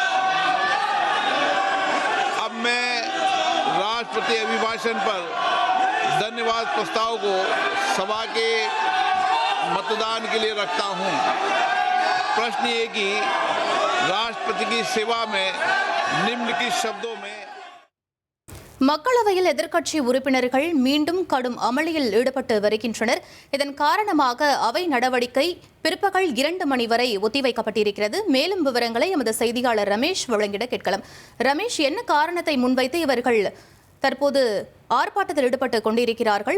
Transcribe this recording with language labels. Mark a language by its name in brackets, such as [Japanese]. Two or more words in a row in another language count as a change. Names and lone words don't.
[Hindi] अब मैं राष्ट्रपति अभिभाषण पर धन्यवाद प्रस्ताव को सभा के मतदान के लिए रखता हूं। प्रश्न ये कि राष्ट्रपति की सेवा में निम्नलिखित शब्दों में [Tamil] மக்களவையில் எதிர்க்கட்சி உறுப்பினர்கள் மீண்டும் கடும் அமளியில் ஈடுபட்டு வருகின்றனர். இதன் காரணமாக அவை நடவடிக்கை பிற்பகல் 2 மணி வரை ஒத்திவைக்கப்பட்டிருக்கிறது. மேலும் விவரங்களை எமது செய்தியாளர் ரமேஷ் வழங்கிட கேட்கலாம். ரமேஷ், என்ன காரணத்தை முன்வைத்து இவர்கள் தற்போது ஆர்ப்பாட்டத்தில் ஈடுபட்டு கொண்டிருக்கிறார்கள்?